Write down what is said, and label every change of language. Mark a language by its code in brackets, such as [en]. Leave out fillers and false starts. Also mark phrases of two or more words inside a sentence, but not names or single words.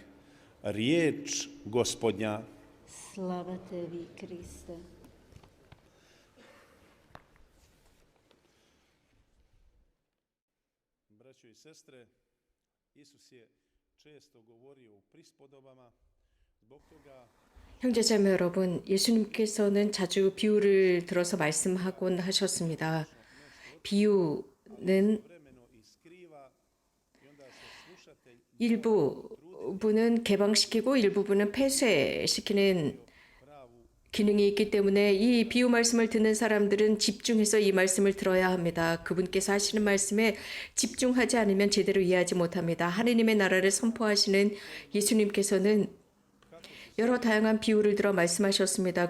[hr] Riječ Gospodnja. Slava tebi, Kriste. Braćo i sestre, Isus je često govorio u prispodobama, zbog toga [ko] 형제자매 여러분, 예수님께서는 자주 비유를 들어서 말씀하곤 하셨습니다. 비유는 [hr] vremeno i skriva i onda se slušatelj [ko] 일부분은 개방시키고 일부분은 폐쇄시키는 기능이 있기 때문에 이 비유 말씀을 듣는 사람들은 집중해서 이 말씀을 들어야 합니다. 그분께서 하시는 말씀에 집중하지 않으면 제대로 이해하지 못합니다. 하느님의 나라를 선포하시는 예수님께서는 여러 다양한 비유를 들어 말씀하셨습니다.